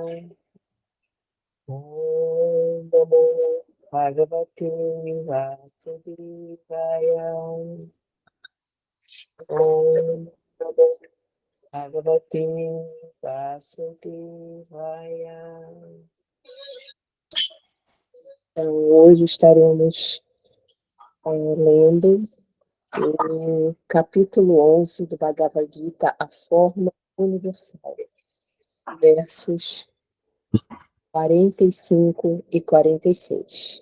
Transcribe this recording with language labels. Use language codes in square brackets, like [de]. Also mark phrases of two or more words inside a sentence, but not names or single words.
[sa] ओम् नमो भगवते वासुदेवाय. ओम् नमो भगवते वासुदेवाय. [pt] Então, hoje estaremos lendo o capítulo 11 do Bhagavad Gita, A Forma Universal, versos 45 e 46.